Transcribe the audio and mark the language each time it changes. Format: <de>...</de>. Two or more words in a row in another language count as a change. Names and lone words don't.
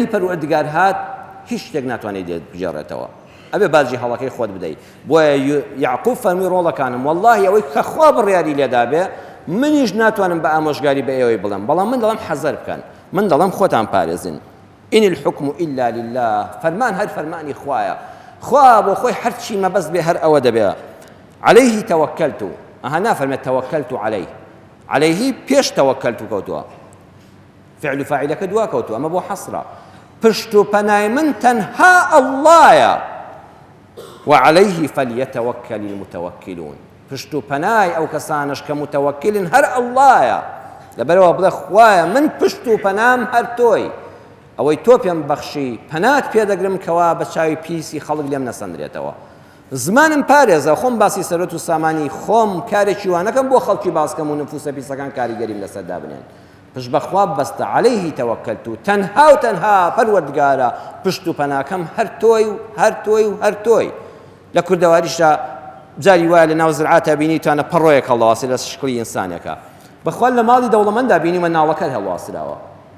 <ckb>پەروەردگار هات هیچ شتێک ناتوانێت بگێڕێتەوە ئەبێ باجی هەڵەکەی خۆت بدەیت بۆیە یعقوب فەرمی ڕۆڵەکانم واللهی ئەوەی کە خوا بڕیاری لێدا بێ منیش ناتوانم بە ئامۆژگاری بە ئێوەی بڵێم بەڵام من دەڵێم حەزەر بکەن من دەڵێم خۆتان پارێزن</ckb> <ar>ئین الحکم إلا لله</ar> <ckb>فەرمان هەر فەرمانی خوایە خوا بۆ خۆی هەرچی مەبەست بێ هەر ئەوە دەبێ</ckb> <ar>عليه توكلت</ar> <ckb>ئەها نافەرمێت توكلت عليه پێش توكلت کەوتووە فعل فاعلەکە دوا کەوتووە ئەمە بۆ حەسرە پشت و پەنای من تەنها ئەڵڵایە</ckb> <ar>وعليه فليتوكل المتوكلون</ar> <ckb>پشت و پەنای ئەو کەسانش کە متەوەکلن هەر ئەڵڵایە لەبەرەوە بڵێ خوایە من پشت و پەنام هەر تۆی ئەوەی تۆ پێم بەخشی پەنات پێدەگرم کەوا بە چاوی پیسی خەڵک لێم نەسەندرێتەوە زمانم پارێزە خۆم باسی سەرۆت و سامانی خۆم کارێکی وانەکەم بۆ خەڵکی باسکەم و نفوسە پیسەکان کاریگەریم لەسەردا بنێن پشت بەخوا بەستە</ckb> <ar>عليه توكلت</ar> <ckb>تەنها و تەنها پەروەردگارە پشت و پەناکەم هەر تۆی و هەر تۆی و هەر تۆی لە کوردەواریشدا جاری وایە لە ناو زرعاتە بینیتوانە پەڕۆیەک هەڵواسی لە شکلی ئینسانێکە بەخوا لە ماڵی دەوڵەمەندا بینی مناڵەکە هەڵواسراوە</ckb>